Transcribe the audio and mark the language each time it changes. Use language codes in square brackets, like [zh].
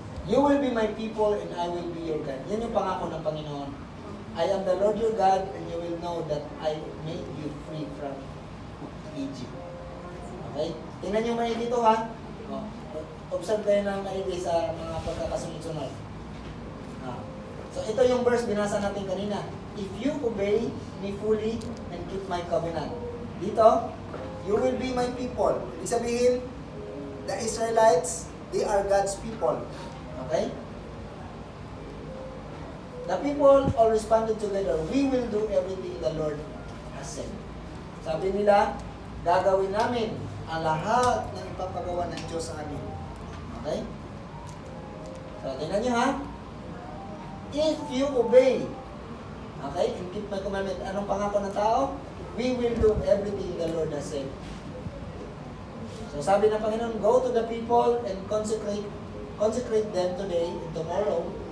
[en] You will be my people and I will be your God. [tl] Yan yung pangako ng Panginoon. [en] I am the Lord your God and you will know that I made you free from Egypt. [tl] Okay? Tingnan nyo maigi dito ha. Observe kayo ng maigi sa mga pagkakasunod-sunod. So ito yung verse binasa natin kanina. [en] If you obey me fully and keep my covenant. Dito, you will be my people. [tl] Ibig sabihin, [en] the Israelites They are God's people. Okay? The people all responded together, we will do everything the Lord has said. [tl] Sabi nila, gagawin namin ang lahat ng ipapagawa ng Diyos sa amin. Okay? So, tingnan nyo ha. [en] If you obey, okay, and keep my commandment, [tl] anong pangako ng tao? [en] We will do everything the Lord has said. [tl] So, sabi ng Panginoon, [en] go to the people and consecrate them today and tomorrow.